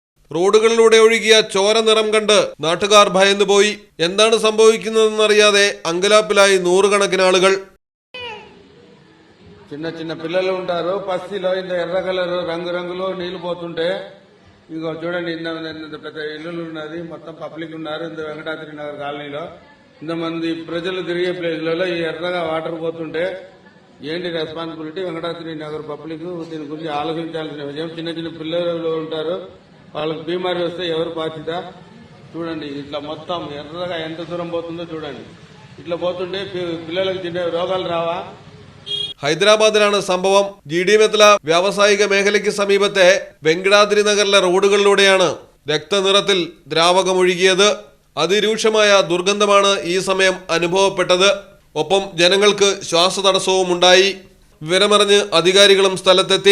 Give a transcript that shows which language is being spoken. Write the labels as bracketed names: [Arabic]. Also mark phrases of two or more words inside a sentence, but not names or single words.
[Malayalam] റോഡുകളിലൂടെ ഒഴുകിയ ചോര നിറം കണ്ട് നാട്ടുകാർ ഭയന്നുപോയി. എന്താണ് സംഭവിക്കുന്നതെന്നറിയാതെ അങ്കലാപ്പിലായി നൂറുകണക്കിന് ആളുകൾ. [Telugu] చిన్న చిన్న పిల్లలు ఉంటారు. పస్తిలో ఇంత ఎర్ర కలర్ రంగురంగులో నీళ్లు పోతుంటే ఇంకో చూడండి, ఇంత పెద్ద ఇల్లులు ఉన్నది, మొత్తం పబ్లిక్ ఉన్నారు. ఇంత వెంకటాద్రి నగర్ కాలనీలో ఇంతమంది ప్రజలు తిరిగే ప్లేస్లలో ఈ ఎర్రగా వాటర్ పోతుంటే ఏంటి రెస్పాన్సిబిలిటీ? వెంకటాద్రి నగర్ పబ్లిక్ దీని గురించి ఆలోచించాల్సిన విషయం. చిన్న చిన్న పిల్లలు ఉంటారు, వాళ్ళకి బీమారీ వస్తే ఎవరు బాధ్యత? చూడండి, ఇట్లా మొత్తం ఎర్రగా ఎంత దూరం పోతుందో చూడండి. ఇట్లా పోతుంటే పిల్లలకు చిన్న రోగాలు రావా? [Malayalam] ഹൈദരാബാദിലാണ് സംഭവം. GD മെത്തല വ്യാവസായിക മേഖലയ്ക്ക് സമീപത്തെ വെങ്കടാദ്രി നഗറിലെ റോഡുകളിലൂടെയാണ് രക്തനിറത്തിൽ ദ്രാവകമൊഴുകിയത്. അതിരൂക്ഷമായ ദുർഗന്ധമാണ് ഈ സമയം അനുഭവപ്പെട്ടത്. ഒപ്പം ജനങ്ങൾക്ക് ശ്വാസതടസ്സവും ഉണ്ടായി. വിവരമറിഞ്ഞ് അധികാരികളും സ്ഥലത്തെത്തി.